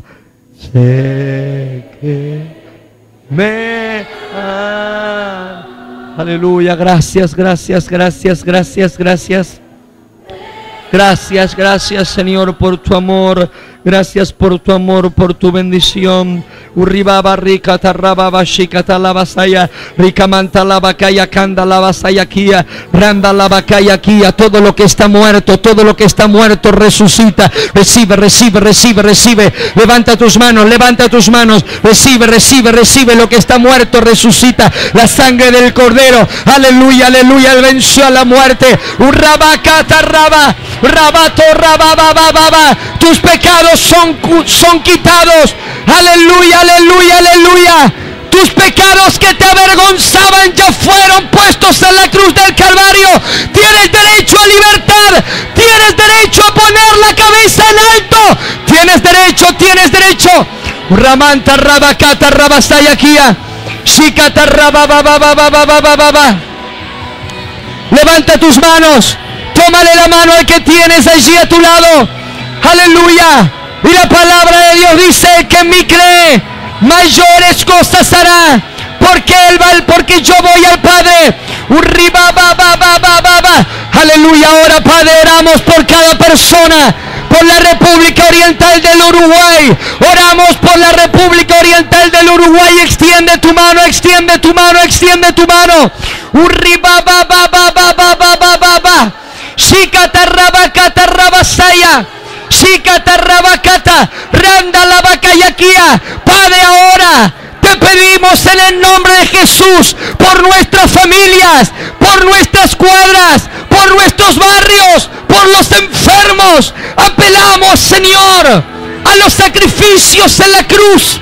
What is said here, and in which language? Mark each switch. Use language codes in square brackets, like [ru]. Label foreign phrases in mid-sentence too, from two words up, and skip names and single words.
[es] Sé que me amas. Aleluya, gracias, gracias, gracias, gracias, gracias. Gracias, gracias Señor por tu amor. Gracias por tu amor, por tu bendición. Urribaba rica tarrababa shikata la basaya, ricamanta la bacaya canda la basaya kia, randa la bacaya kia. Todo lo que está muerto, todo lo que está muerto resucita. Recibe, recibe, recibe, recibe. Levanta tus manos, levanta tus manos. Recibe, recibe, recibe. Lo que está muerto resucita. La sangre del Cordero. Aleluya, aleluya. Él venció a la muerte. Urrabacata raba, rabato rababababa. Tus pecados son quitados. Aleluya, aleluya, aleluya. Tus pecados que te avergonzaban ya fueron puestos en la cruz del Calvario. Tienes derecho a libertad. Tienes derecho a poner la cabeza en alto. Tienes derecho, tienes derecho. Ramanta rabacata rabasayakia. Shikata rababababababababa. Levanta tus manos. Tómale la mano al que tienes allí a tu lado. Aleluya. Y la palabra de Dios dice que en mí cree, mayores cosas hará, porque yo voy al Padre. Aleluya. Ahora Padre, oramos por cada persona, por la República Oriental del Uruguay. Oramos por la República Oriental del Uruguay. Extiende tu mano, extiende tu mano, extiende tu mano. Shikata rabakata rabasaya. Shikata rabakata, randa la bacayaquía. Padre, ahora te pedimos en el nombre de Jesús, por nuestras familias, por nuestras cuadras, por nuestros barrios, por los enfermos. Apelamos, Señor, a los sacrificios en la cruz.